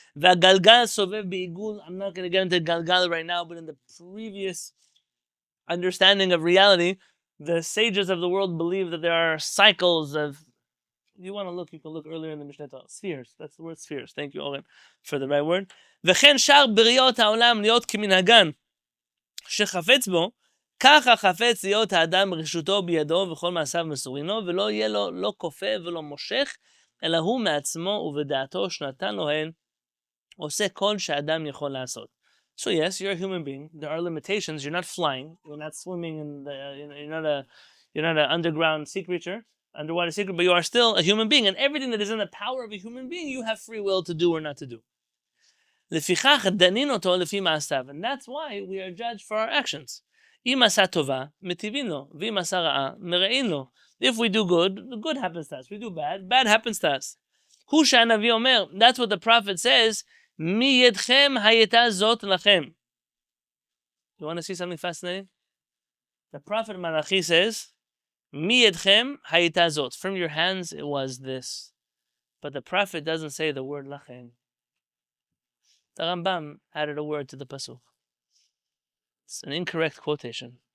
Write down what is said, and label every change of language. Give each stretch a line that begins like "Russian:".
Hebrew: V'agalgal sovev be'igul.
English: I'm not going to get into galgal right now, but in the previous understanding of reality, the sages of the world believe that there are cycles of. If you want to look, you can look earlier in the Mishnah. Spheres. That's the word spheres. Thank you, Oren, for the right word.
Hebrew: V'chen shar b'riot ha'olam liot kiminhagan shechafetz bo, ככה חפץ להיות האדם רשותו בידו וכל מעשיו מסורים לו, ולא יהיה לו לא כופה ולא מושך, אלא הוא מעצמו ובדעתו שנתן לו הן, עושה כל שאדם יכול לעשות.
English: So yes, you're a human being. There are limitations. You're not flying. You're not swimming in the. You're not an underground sea creature, underwater sea creature, but you are still a human being. And everything that is in the power of a human being, you have free will to do or not to do.
Hebrew: לפיכך דנין אותו לפי מעשיו,
English: and that's why we are judged for our actions.
Hebrew: אם עשה טובה, מטיבין לו, ואם עשה רעה, מרעין לו.
English: If we do good, good happens to us. We do bad, bad happens to us.
Hebrew: הוא שהנביא אומר,
English: that's what the prophet says,
Hebrew: מידכם הייתה זאת לכם.
English: You want to see something fascinating? The prophet Malachi says,
Hebrew: מידכם הייתה זאת.
English: From your hands it was this. But the prophet doesn't say the word לכם. The HaRambam added a word to the pasuk. It's an incorrect quotation.